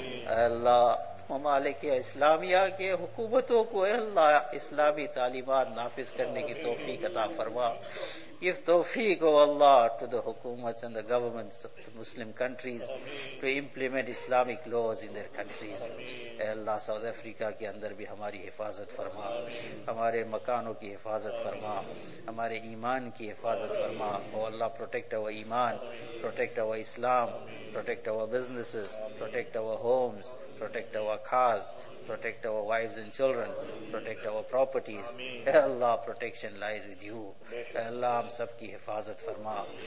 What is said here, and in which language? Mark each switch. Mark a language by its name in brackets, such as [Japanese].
[Urdu] Ya Allah, ممالک اسلامیہ کے حکومتوں کو اے اللہ اسلامی تعلیمات نافذ کرنے کی توفیق عطا فرما. [English] Give [Urdu] توفیق او اللہ [English] to the حکومتس and the governments of the Muslim countries to implement Islamic laws in their countries. [Urdu] A Allah South Africa کے اندر بھی ہماری حفاظت فرما, ہمارے مکانوں کی حفاظت فرما, ہمارے ایمان کی حفاظت فرما. او اللہ [English] protect our ایمان, protect our اسلام, protect our businesses, protect our homes, protect our cars, protect our wives and children, protect our properties. [Urdu] Ya Allah, [English] protection lies with you. [Urdu] Ya Allah, hum sab ki hifazat farma.